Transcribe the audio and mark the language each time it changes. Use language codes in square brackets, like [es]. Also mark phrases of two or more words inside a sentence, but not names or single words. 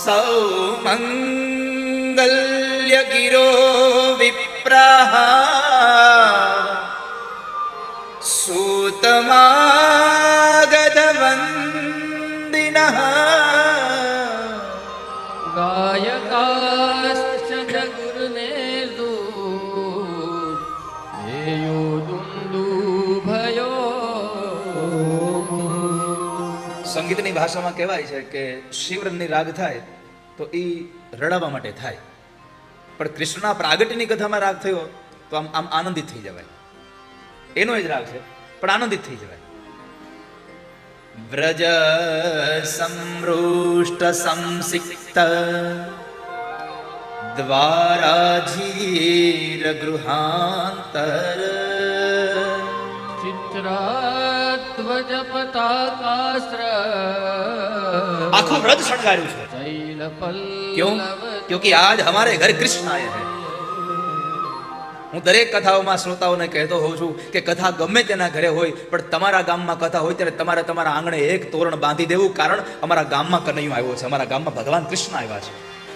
[sa] सौमंगल्य गिरो विप्राः सूतमागधवन्दिनः गायकाश्च जगुर्नेदु ध्येयो दुन्दुभयो. [gu] સંગીતની ભાષામાં કહેવાય છે કે શિવરંગની રાગ થાય તો એ રડાવવા માટે થાય, પણ કૃષ્ણના પ્રાગટ્યની કથામાં રાગ થયો તો આમ આમ આનંદિત થઈ જવાય. એનો જ રાગ છે પણ આનંદિત થઈ જવાય. [sa] વ્રજ સમૃષ્ટ સંસિક્ત દ્વારાધીર ગૃહાંતર चित्राध्वज पताकास्त्र [gu] આખું વ્રજ શણગાર્યું છે. [hi] क्यों? क्योंकि आज हमारे घर कृष्ण आए हैं. [gu] હું દરેક કથાઓમાં શ્રોતાઓને કહેતો હોઉં છું કે કથા ગમે તેના ઘરે હોય પણ તમારા ગામમાં કથા હોય ત્યારે તમારે તમારા આંગણે એક તોરણ બાંધી દેવું, કારણ અમારા ગામમાં કનૈયો આવ્યો છે, અમારા ગામમાં ભગવાન કૃષ્ણ આવ્યા છે.